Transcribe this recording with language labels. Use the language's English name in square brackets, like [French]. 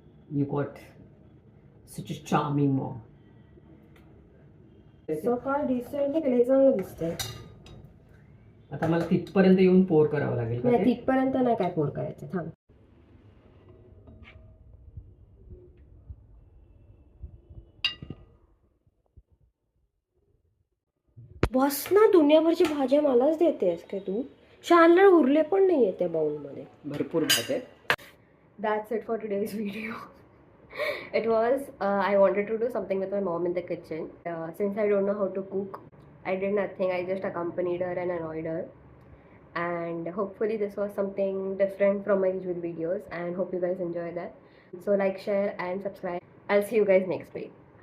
[English] You got such a charming mom. So far decent [Marathi] हे चांगलं दिसतंय. आता मला तिथपर्यंत येऊन पोर करावं लागेल का नाही ते? तिथपर्यंत नाही काय पोर करायचं. थांब. बस ना, दुनियाभरची भाज्या मलाच देतेस काय तू? शानला उरले पण नाहीये त्या बाउलमध्ये. भरपूर भाज्या. [English] That's it for today's video. It was, I wanted to do something with my mom in the kitchen. Since I don't know how to cook, I did nothing. I just accompanied her and annoyed her. And hopefully this was something different from my usual videos. And hope you guys enjoy that. So like, share and subscribe. I'll see you guys next week.